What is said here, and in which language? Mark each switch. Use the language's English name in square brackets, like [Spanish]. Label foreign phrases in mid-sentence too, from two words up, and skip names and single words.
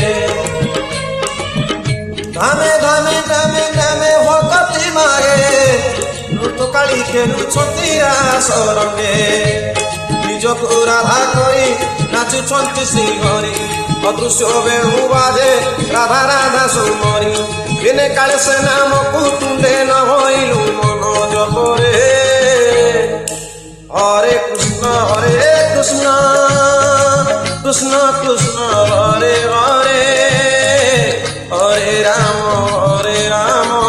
[Odia] ଧାମେ ଧାମେ ଧାମେ ଧାମେ ଭଗତି ମାଗେ ଋତୁକାଳି ଖେଳୁଛନ୍ତି ରାସ ରଙ୍ଗେ ନିଜକୁ ରାଧା କରି ନାଚୁଛନ୍ତି ଶ୍ରୀହରି ଅଦୃଶ୍ୟ ବେଣୁ ବାଜେ ରାଧା ରାଧା ସୁମରି ଦିନେ କାଳେ ସେ ନାମକୁ ତୁଣ୍ଡେ ନ ହଇଲୁ ମନ ଜପରେ [Sanskrit] হরে কৃষ্ণ কৃষ্ণ কৃষ্ণ হরে হরে হরে রাম রাম